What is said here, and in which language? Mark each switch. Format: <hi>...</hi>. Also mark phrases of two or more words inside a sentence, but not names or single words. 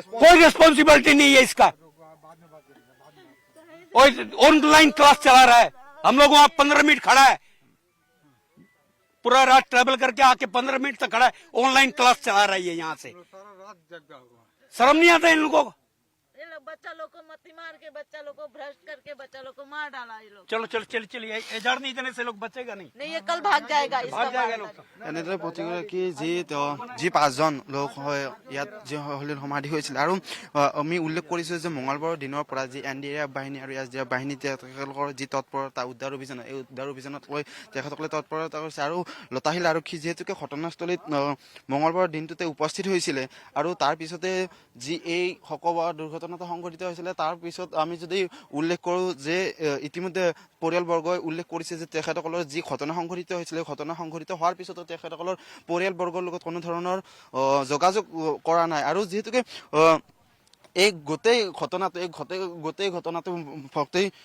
<hi>कोई रिस्पॉन्सिबिलिटी नहीं है इसका ऑनलाइन क्लास चला रहा है हम लोग वहाँ 15 मिनट खड़ा है पूरा रात ट्रेवल करके आके 15 मिनट तक खड़ा है ऑनलाइन क्लास चला रही है यहाँ से शर्म नहीं आता इन लोगों को ये लोग बच्चा लोग को मत्ती मार के बच्चा लोग को भ्रष्ट करके बच्चा लोग को मार डाला ये लोग चलो चलो चलिए चलिए एजाड़ नहीं देने से लोग बचेगा नहीं नहीं ये कल भाग जाएगा इसका भाग जाएगा लोग</hi> <as>এনেদৰে প্ৰতিগৰাকী যি 5জন লোক হয় ইয়াত যি হলিত সমাধি হৈছিল আৰু আমি উল্লেখ কৰিছো যে মঙলবাৰৰ দিনৰ পৰা যি NDRF বাহিনী আৰু SDF বাহিনী তেখেতলোকৰ যি তৎপৰতা উদ্ধাৰ অভিযান এই উদ্ধাৰ অভিযানত লৈ তেখেতসকলে তৎপৰতা কৰিছে আৰু লতাশিল আৰক্ষী যিহেতুকে ঘটনাস্থলীত মঙলবাৰৰ দিনটোতে উপস্থিত হৈছিলে আৰু তাৰ পিছতে যি এই শকবৰ দুৰ্ঘটনাটো সংঘটিত হৈছিলে তাৰ পিছত আমি যদি উল্লেখ কৰোঁ যে ইতিমধ্যে পৰিয়ালবৰ্গই উল্লেখ কৰিছে যে তেখেতসকলৰ যি ঘটনা সংঘটিত হৈছিলে ঘটনা সংঘটিত হোৱাৰ পিছতো তেখেতসকলৰ পৰিয়ালবৰ্গৰ লগত কোনো ধৰণৰ যোগাযোগ কৰা নাই আৰু যিহেতুকে এই গোটেই ঘটনাটো ভক্তি</as>